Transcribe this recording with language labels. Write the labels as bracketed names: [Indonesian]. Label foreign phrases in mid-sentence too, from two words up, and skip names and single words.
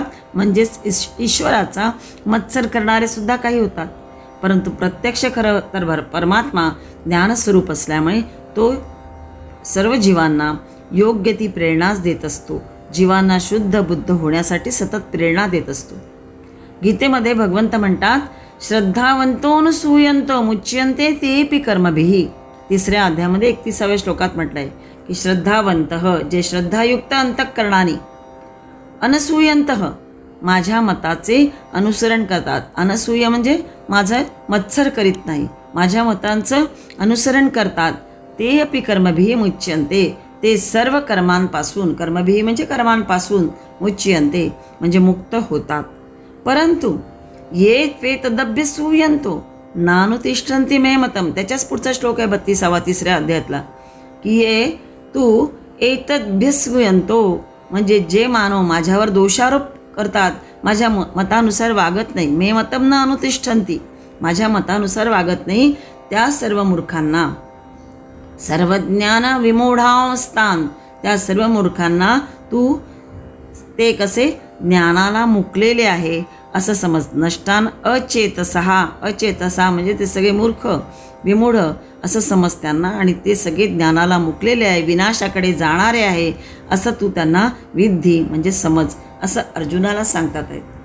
[Marathi] म्हणजेच ईश्वराचा मत्सर करणारे सुद्धा काही होतात. परंतु प्रत्यक्ष खरं तर परमात्मा ज्ञानस्वरूप असल्यामुळे तो सर्व जीवांना योग्य ती प्रेरणाच देत असतो. जीवांना शुद्ध बुद्ध होण्यासाठी सतत प्रेरणा देत असतो. गीतेमध्ये भगवंत म्हणतात, [Sanskrit] श्रद्धावंतोऽनुसूयन्तो मुच्यन्ते तेऽपि कर्मभिः. [Marathi] 3ऱ्या अध्यायामध्ये 31व्या श्लोकात म्हटलं आहे की श्रद्धावंतः, जे श्रद्धायुक्त अंतःकरणाने, अनसूयंतः माझ्या मताचे अनुसरण करतात. अनसूय म्हणजे माझं मत्सर करीत नाही, माझ्या मतांचं अनुसरण करतात. [Sanskrit] ते अपि कर्मभिः मुच्यन्ते, [Marathi] ते सर्व कर्मांपासून, कर्मभिः म्हणजे कर्मांपासून, मुच्यन्ते म्हणजे मुक्त होतात. [Sanskrit] परंतु ये त्वे तदभ्यसूयन्तो नानुतिष्ठन्ति मे मतम. [Marathi] त्याच्याच पुढचा श्लोक आहे 32वा 3ऱ्या अध्यायातला, की [Sanskrit] ये तू एतद्भ्यसूयन्तो [Marathi] म्हणजे जे मानव माझ्यावर दोषारोप करतात, माझ्या मतानुसार वागत नाही, [Sanskrit] मे मतम न अनुतिष्ठन्ति, [Marathi] माझ्या मतानुसार वागत नाही, त्या सर्व मूर्खांना, [Sanskrit] सर्वज्ञान विमूढांस्तान, [Marathi] त्या सर्व मूर्खांना तू ते कसे ज्ञानाला मुकलेले आहे असं समज. [Sanskrit] नष्टान अचेतसहा, [Marathi] अचेतसा म्हणजे ते सगळे मूर्ख, विमूढ असं समज त्यांना, आणि ते सगळे ज्ञानाला मुकलेले आहे, विनाशाकडे जाणारे आहे असं तू त्यांना विद्धी म्हणजे समज, असं अर्जुनाला सांगतात आहेत.